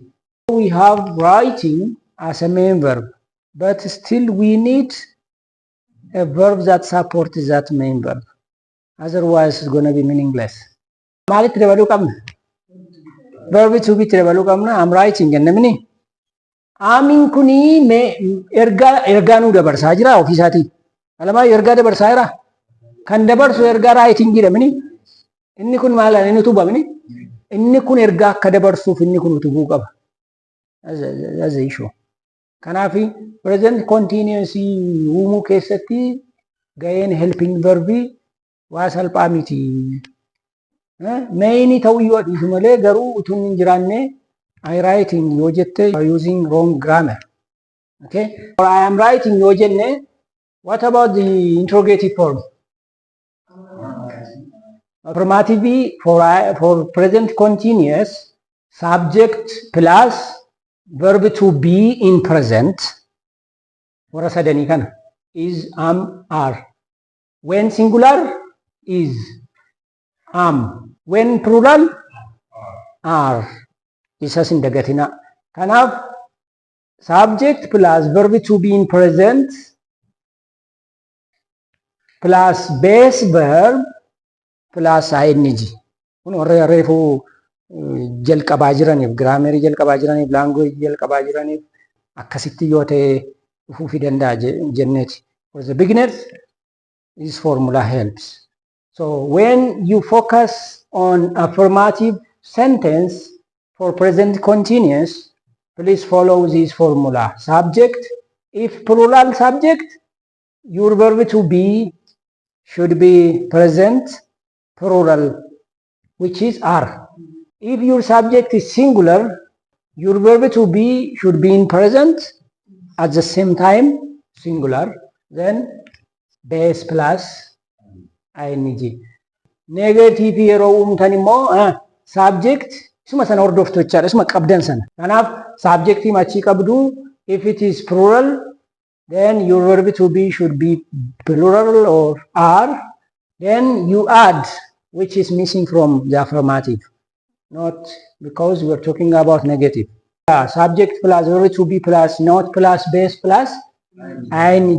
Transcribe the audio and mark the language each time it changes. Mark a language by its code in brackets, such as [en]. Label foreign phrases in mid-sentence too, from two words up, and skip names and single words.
[en] We have writing as a main verb, but still we need a verb that supports that main verb. Otherwise, it's going to be meaningless. Verb to be I'm writing. [om] Amin kuni erga nu dabarsaa jira ofiisaatiin. Alamaa erga dabarsaa jira. kan dabarsu ergaa writing jedhamini. Inni kun maal inni utubamni? Inni kun ergaa akka dabarsuuf inni kun utubuu qaba. [en] That's the issue. [om] Kanaaf [en] present continuous [om] uumuu keessatti gaheen [en] helping verb [om] waa salphaa miti. Main ta'uu yoo dhiisu malee garuu utuun hin jiraanne [en] I writing [om] yoo jette [en] using wrong grammar. Okay? Or I am writing [om] yoo jenne [en] what about the interrogative form? Affirmative for present continuous subject plus verb to be in present [om] warra sadanii kana [en] is are. When singular is when plural are. [om] Isas hin dagatina. [en] Kanaaf subject plus verb to be in present plus base verb plus ing. [om] Kun warra reefu jalqabaa jiraniif giraamerii jalqabaa jiraniif laanguweej jalqabaa jiraniif akkasitti yoo ta'e dhufuufi danda'a jenneeti. [en] For the beginners this formula helps. So when you focus on affirmative sentence for present continuous, please follow this formula. Subject, if plural subject, your verb to be should be present plural, which is are. If your subject is singular, your verb to be should be in present at the same time singular, then base plus ing. [om] Negative yeroo uumtan immoo subject isuma sana hordoftu jechaadha, isuma qabdan sana. Kanaaf subjectii machii qabdu, [en] if it is plural, then your verb to be should be plural or are, then you add which is missing from the affirmative. Not because we are talking about negative. Subject plus verb to be plus not plus base plus ing.